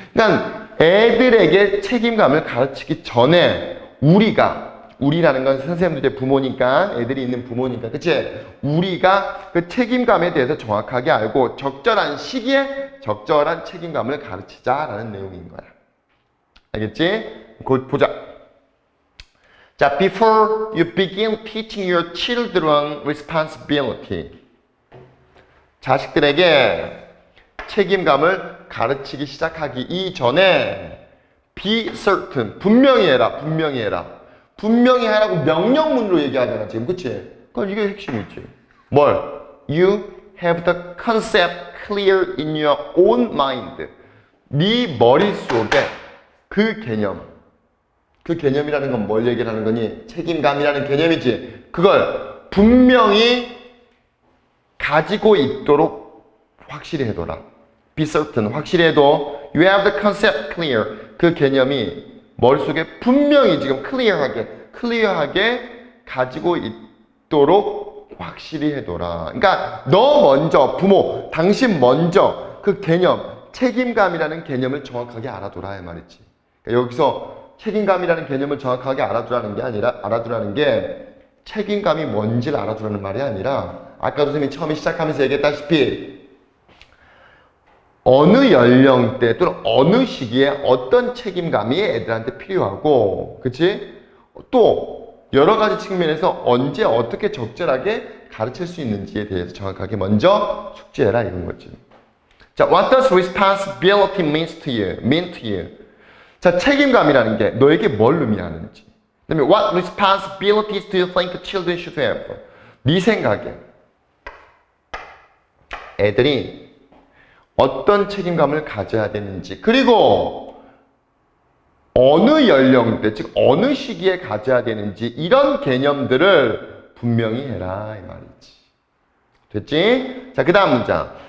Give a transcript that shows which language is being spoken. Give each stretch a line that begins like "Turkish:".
Korean: 그러니까 애들에게 책임감을 가르치기 전에 우리라는 건 선생님들의 부모니까 애들이 있는 부모니까 그치? 우리가 그 책임감에 대해서 정확하게 알고 적절한 시기에 적절한 책임감을 가르치자라는 내용인 거야. 알겠지? 곧 보자. 자,
English: before you begin teaching your children responsibility.
Korean: 자식들에게 책임감을 가르치기 시작하기 이전에
English: be certain,
Korean: 분명히 해라, 분명히 해라. 분명히 하라고 명령문으로 얘기하잖아, 지금. 그치? 그러니까 이게 핵심이지. 뭘?
English: You have the concept clear in your own mind.
Korean: 네 머릿속에 그 개념이라는 건 뭘 얘기를 하는 거니? 책임감이라는 개념이지. 그걸 분명히 가지고 있도록 확실히 해둬라.
English: Be certain,
Korean: 확실히 해도
English: You have the concept clear.
Korean: 그 개념이 머릿속에 분명히 지금 클리어하게 가지고 있도록 확실히 해둬라. 그러니까 너 먼저, 부모, 당신 먼저 그 개념, 책임감이라는 개념을 정확하게 알아둬라 이 말이지. 그러니까 여기서 책임감이라는 개념을 정확하게 알아두라는 게 책임감이 뭔지를 알아두라는 말이 아니라 아까도 선생님이 처음에 시작하면서 얘기했다시피 어느 연령대 또는 어느 시기에 어떤 책임감이 애들한테 필요하고, 그치? 또 여러 가지 측면에서 언제 어떻게 적절하게 가르칠 수 있는지에 대해서 정확하게 먼저 숙지해라 이런 거지. 자,
English: what does responsibility mean to you?
Korean: 자, 책임감이라는 게 너에게 뭘 의미하는지. 그다음에
English: what responsibilities do you think children should have?
Korean: 네 생각에 애들이 어떤 책임감을 가져야 되는지, 그리고 어느 연령대, 즉 어느 시기에 가져야 되는지 이런 개념들을 분명히 해라 이 말이지. 됐지? 자, 그 다음 문장.